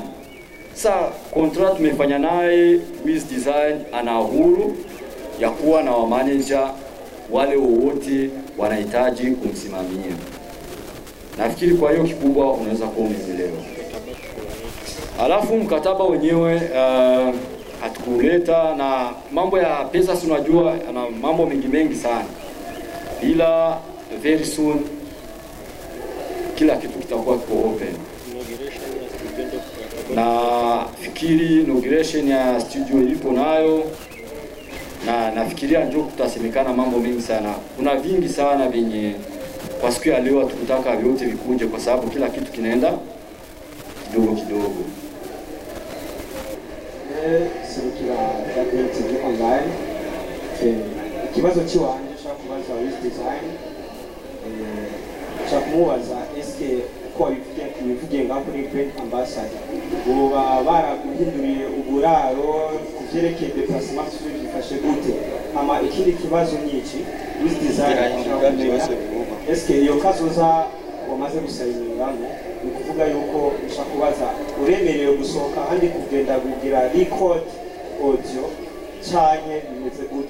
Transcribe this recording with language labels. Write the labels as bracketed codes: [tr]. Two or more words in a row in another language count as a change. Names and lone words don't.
[sw] Sasa contract tumefanya naye with design, ana uhuru ya kuwa na manager wale wote wanahitaji kumsimamia. Nafikiri kwa hiyo kikubwa unaweza kuwa umeelewa. Alafu mkataba wenyewe hatukuleta na mambo ya pesa, si unajua na mambo mengi sana, ila [en] very soon [sw] kila kitu kitakuwa kiko open. Na fikiri inauguration ya studio ilipo nayo, na nafikiria njoo kutasemekana mambo mengi sana. Kuna vingi sana venye kwa siku ya leo tukutaka vyote vikuje, kwa sababu kila kitu kinaenda kidogo. Serukira TV online. [rn] Ikibazo kiwanje cyakubaza with design cyamubaza eske ko bivuge ngaho kuri [en] brand ambassador [rn] uba baraguhinduriye uburaro kuvyerekeye déplacement bifashe gute, ama ikindi kibazo nyiki with design eske iyo kazoza wamaze gusayiniramo ni kuvuga yuko ushakubaza uremerewe gusohoka kandi kugenda kugira [en] record audio [rn] cyane bimeze gute.